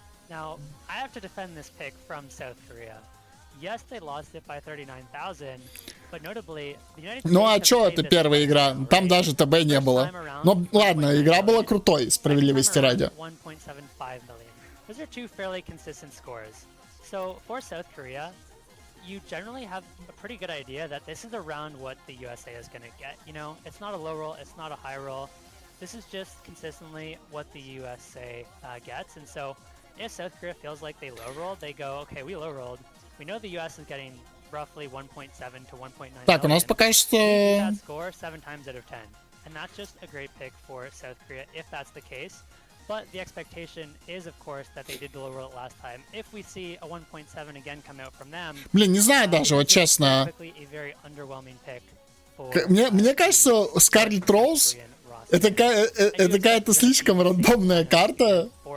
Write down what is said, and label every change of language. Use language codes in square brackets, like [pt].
[en] Now, I have to defend this pick from South Korea. Yes, they lost it by 39,000, but notably, the United States. [ru] Ну а чё это первая игра? Там даже ТБ не было. Ну ладно, игра была крутой, справедливости ради. [en] 1.75 million. Those are two fairly consistent scores. So for South Korea, you generally have a pretty good idea that this is around what the USA is going to get. You know, it's not a low roll, it's not a high roll. This is just consistently what the USA gets. And so if South Korea feels like they low rolled, they go, okay, we low rolled. We know the US is getting roughly 1.7 to 1.9 [ru] Так, у нас пока что... [en] that score 7 times out of 10. And that's just a great pick for South Korea if that's the case. But the expectation is, of course, that they did low roll it last time. If we see a 1.7 again come out from them, [ru] Блин, не знаю даже, вот честно. [en] a very underwhelming pick for [ru] Мне кажется, Скарлетт Роуз это какая-то слишком рандомная карта.